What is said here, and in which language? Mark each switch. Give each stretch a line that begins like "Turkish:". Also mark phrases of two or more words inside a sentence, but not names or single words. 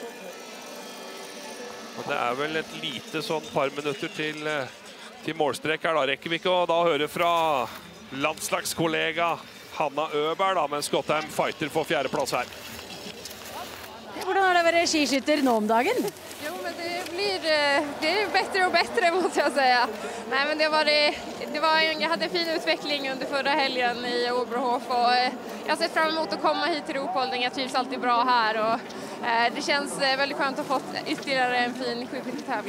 Norwegian: Og det er vel et lite sånn par minutter til målstrek her. Da rekker vi ikke å høre fra landslagskollega Hanna Øberg, da, men Skottheim fighter for 4. plass her. Hvordan har det vært skiskytter nå om dagen?
Swedish: Jo, men det blir bättre och bättre måste jag säga. Nej, men jag hade en fin utveckling under förra helgen i Oberhof och jag ser fram emot att komma hit till Rupholding. Jag trivs alltid bra här och det känns väldigt skönt att ha fått ytterligare en fin skidskyttetävling.